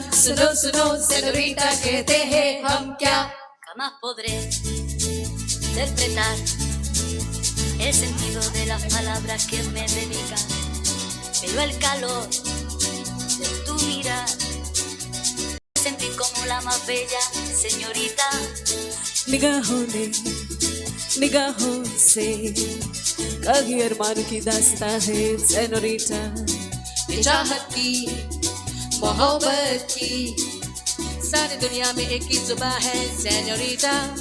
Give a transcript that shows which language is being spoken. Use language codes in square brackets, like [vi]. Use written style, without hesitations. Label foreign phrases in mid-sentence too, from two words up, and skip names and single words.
[hi] सुनो सुनो सेनोरिटा कहते हैं हम क्या. [es] Jamás podré interpretar el sentido de las palabras que me dedican, pero el calor de tu mirar sentí como la más bella señorita. [hi] निगाहों से कहीं अरमान की दास्ता है सेनोरिटा. ये चाहत की मोहब्बत की सारी दुनिया में एक ही जुबान है सेनोरिटा.